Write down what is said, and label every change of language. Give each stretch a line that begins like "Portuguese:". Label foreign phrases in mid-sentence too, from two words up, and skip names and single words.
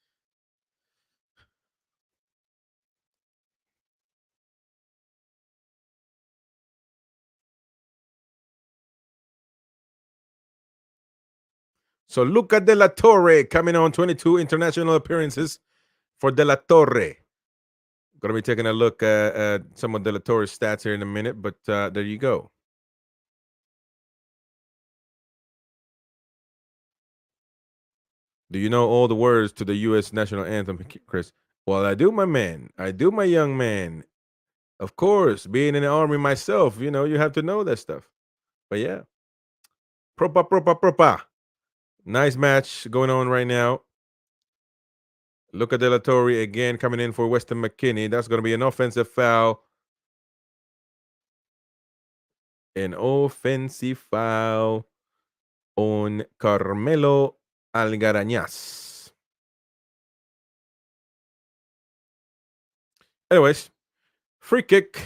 English: So Luca de la Torre coming on, 22 international appearances for de la Torre. Going to be taking a look at some of de la Torre's stats here in a minute, but there you go. Do you know all the words to the U.S. national anthem, Chris? Well, I do, my man. I do, my young man. Of course, being in the army myself, you know, you have to know that stuff. But yeah. Propa. Nice match going on right now. Luca de la Torre again coming in for Weston McKennie. That's going to be an offensive foul. An offensive foul on Carmelo Algarañas. Anyways, free kick.